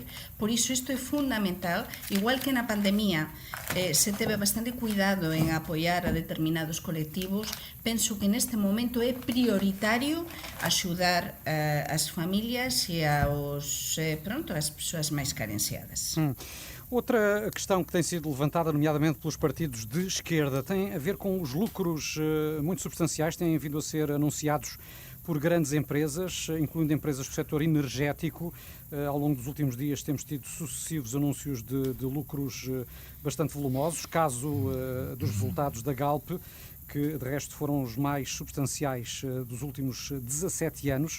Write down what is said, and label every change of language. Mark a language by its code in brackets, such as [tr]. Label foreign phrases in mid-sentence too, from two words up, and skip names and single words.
[gl] Por iso isto é fundamental, igual que na pandemia se teve bastante cuidado en apoiar a determinados colectivos, penso que neste momento é prioritario axudar as familias e as persoas máis carenciadas. [pt] Outra questão que tem sido levantada, nomeadamente pelos partidos de esquerda, tem a ver com os lucros muito substanciais que têm vindo a ser anunciados por grandes empresas, incluindo empresas do setor energético. Ao longo dos últimos dias temos tido sucessivos anúncios de lucros bastante volumosos, caso dos resultados da Galp, que de resto foram os mais substanciais dos últimos 17 anos.